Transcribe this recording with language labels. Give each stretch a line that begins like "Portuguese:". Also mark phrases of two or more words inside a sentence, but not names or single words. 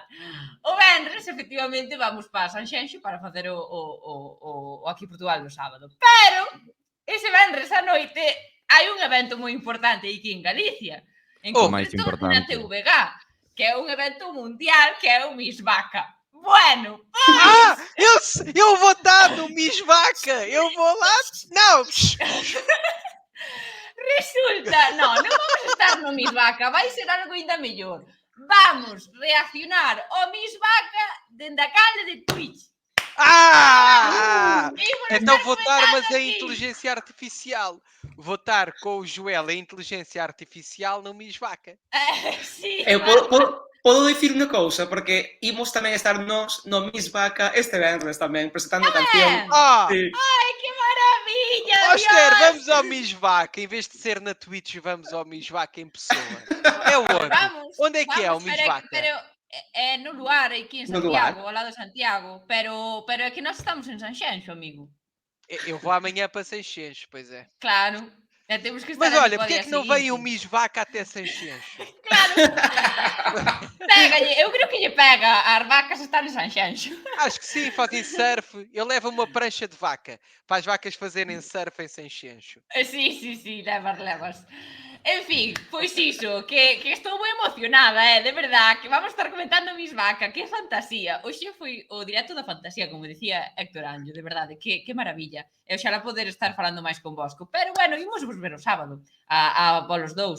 Galician: O venres, efectivamente, vamos para Sanxenxo para facer o Aquí Portugal no sábado. Pero, ese venres a noite hai un evento moi importante aquí en Galicia. En O máis concreto, na importante. TVG, que é un evento mundial que é o Miss Vaca. Bueno,
Portuguese: Eu vou estar no Miss Vaca! Eu vou lá! Não!
Galician: resulta, non vamos estar no Miss Vaca, vai ser algo ainda mellor. Vamos reaccionar ao Miss Vaca dende a canle de Twitch.
Portuguese: Então vou estar, mas
Galician: comentando
Portuguese: é
Galician: aquí.
Portuguese: inteligência artificial. Vou estar com o Joel, a inteligência artificial, no Miss Vaca.
Galician: Sí, Eu podo dicir unha cousa, porque imos tamén estar nos no Miss Vaca este venres tamén, presentando a canción. Sí. Ai, que maravilla,
Portuguese: Óscar,
Galician: Dios.
Portuguese: vamos ao Miss Vaca. Em vez de ser na Twitch, vamos ao Miss Vaca em pessoa. É onde?
Galician: Vamos,
Portuguese: Onde é que é o Miss Vaca?
Galician: Pero é no lugar aquí en
Portuguese: No
Galician: Santiago,
Portuguese: lugar.
Galician: ao lado de Santiago, pero é que nós estamos en Sanxenxo, amigo.
Portuguese: Eu vou amanhã para Sanxenxo, pois é.
Galician: Claro, temos que estar
Portuguese: Mas
Galician: ali
Portuguese: olha,
Galician: para o
Portuguese: porque é
Galician: día
Portuguese: que não veio o
Galician: seguinte.
Portuguese: Miss Vaca até Sanxenxo?
Galician: Claro. Pégalle, eu creo que lle pega. As vacas están en Sanxenxo.
Portuguese: Acho que sim, fazem surf. Eu levo uma prancha de vaca para as vacas fazerem surf em Sanxenxo.
Galician: Sí, levas. En fin, pois iso, que estou moi emocionada,
Spanish: de verdad,
Galician: que vamos estar comentando Miss Vaca, que fantasía. Hoxe foi o directo da fantasía, como decía Héctor Anjo, de verdade, que maravilla. E oxalá poder estar falando máis convosco. Pero, bueno, imos vos ver o sábado, a polos dous.